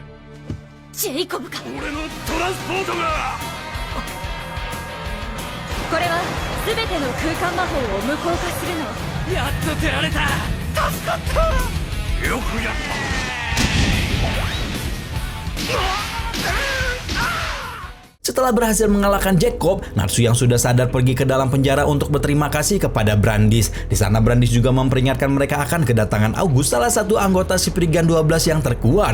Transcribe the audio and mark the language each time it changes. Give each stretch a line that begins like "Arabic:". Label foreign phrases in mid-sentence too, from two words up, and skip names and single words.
Japanese: ジェイコブか。俺のトランスポートが。これは全ての空間魔法を無効化するの。やっと出られた。助かった。よくやった。
Indonesian: Setelah berhasil mengalahkan Jacob, Natsu yang sudah sadar pergi ke dalam penjara untuk berterima kasih kepada Brandis. Di sana Brandis juga memperingatkan mereka akan kedatangan August, salah satu anggota Spriggan 12 yang terkuat.